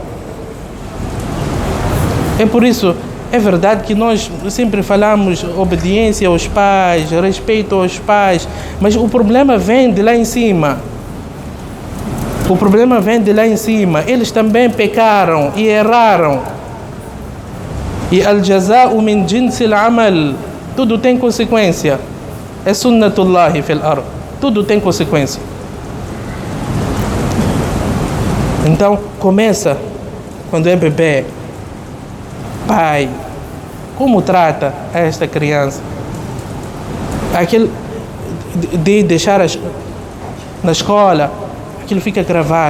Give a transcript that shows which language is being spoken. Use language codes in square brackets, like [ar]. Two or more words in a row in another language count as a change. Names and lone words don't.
[pt] É por isso, é verdade que nós sempre falamos obediência aos pais, respeito aos pais, mas o problema vem de lá em cima. O problema vem de lá em cima. Eles também pecaram e erraram. [ar] E الجزاء من جنس العمل. [pt] Tudo tem consequência. É [ar] سنة الله في الأرض. [pt] Tudo tem consequência. Então, começa quando é bebê. Pai, como trata esta criança? Aquele de deixar na escola, aquilo fica gravado.